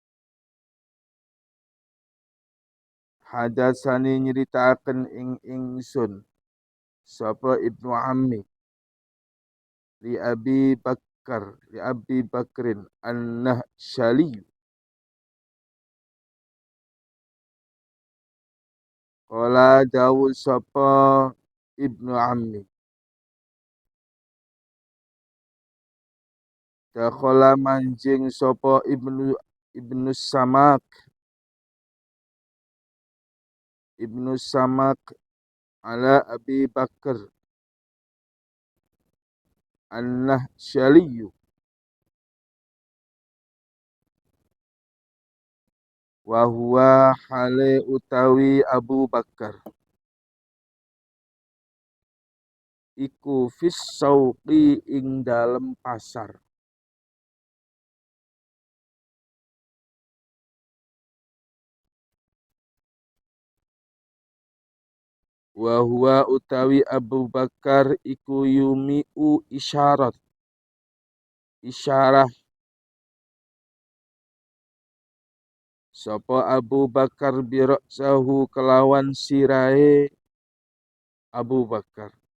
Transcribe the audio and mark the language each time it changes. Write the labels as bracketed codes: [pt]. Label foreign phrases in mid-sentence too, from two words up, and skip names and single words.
[jv] Hadasani nyritaaken ing ingsun sapa [ar] ابن عم لأبي بكر النهشلي. [jv] Qala dawu sapa [ar] ابن عم [jv] dakhala manjing sapa Ibnu Samak ala Abi Bakar An-Nahsyali [ar] وهو [jv] hale utawi Abu Bakar iku [ar] في السوق [jv] ing dalem pasar. [ar] وهو [jv] utawi Abu Bakar iku [ar] يومئ إشارة [jv] sapa Abu Bakar biroksahu kelawan sirahe Abu Bakar.